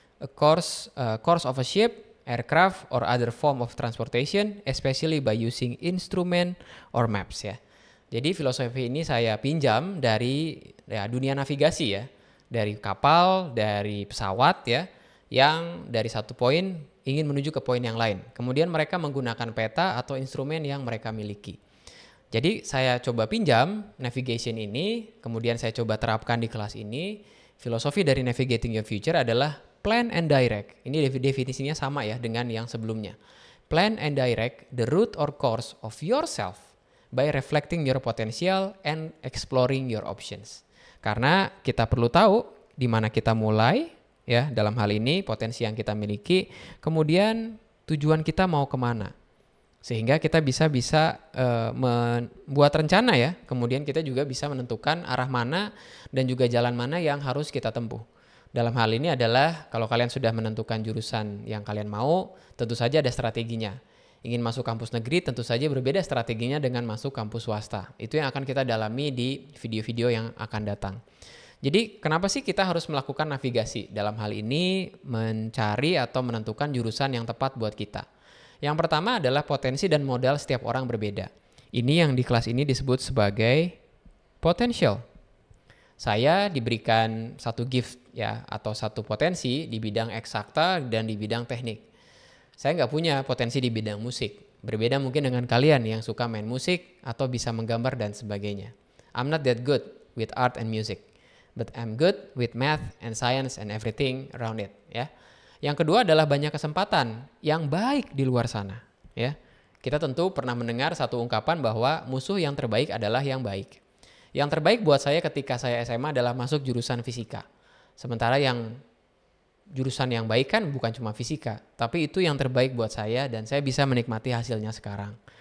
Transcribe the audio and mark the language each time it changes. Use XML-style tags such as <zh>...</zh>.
<en>A course of a ship, aircraft or other form of transportation, especially by using instrument or maps ya.</en> <id>Jadi filosofi ini saya pinjam dari dunia navigasi ya, dari kapal, dari pesawat ya, yang dari satu poin ingin menuju ke poin yang lain. Kemudian mereka menggunakan peta atau instrumen yang mereka miliki. Jadi saya coba pinjam navigation ini, kemudian saya coba terapkan di kelas ini. Filosofi dari Navigating Your Future adalah</id> <en>plan and direct.</en> <id>Ini definisinya sama ya dengan yang sebelumnya.</id> <en>Plan and direct the route or course of yourself by reflecting your potential and exploring your options.</en> <id>Karena kita perlu tahu di mana kita mulai, ya dalam hal ini potensi yang kita miliki, kemudian tujuan kita mau kemana. Sehingga kita bisa membuat rencana ya, kemudian kita juga bisa menentukan arah mana dan juga jalan mana yang harus kita tempuh. Dalam hal ini adalah kalau kalian sudah menentukan jurusan yang kalian mau, tentu saja ada strateginya. Ingin masuk kampus negeri tentu saja berbeda strateginya dengan masuk kampus swasta. Itu yang akan kita dalami di video-video yang akan datang. Jadi kenapa sih kita harus melakukan navigasi? Dalam hal ini mencari atau menentukan jurusan yang tepat buat kita. Yang pertama adalah potensi dan modal setiap orang berbeda. Ini yang di kelas ini disebut sebagai potential. Saya diberikan satu gift ya atau satu potensi di bidang eksakta dan di bidang teknik. Saya nggak punya potensi di bidang musik. Berbeda mungkin dengan kalian yang suka main musik atau bisa menggambar dan sebagainya.</id> <en>I'm not that good with art and music, but I'm good with math and science and everything around it.</en> <id>Ya. Yang kedua adalah banyak kesempatan yang baik di luar sana. Ya. Kita tentu pernah mendengar satu ungkapan bahwa musuh yang terbaik adalah yang baik. Yang terbaik buat saya ketika saya SMA adalah masuk jurusan fisika. Sementara yang jurusan yang baik kan bukan cuma fisika, tapi itu yang terbaik buat saya dan saya bisa menikmati hasilnya sekarang.</id>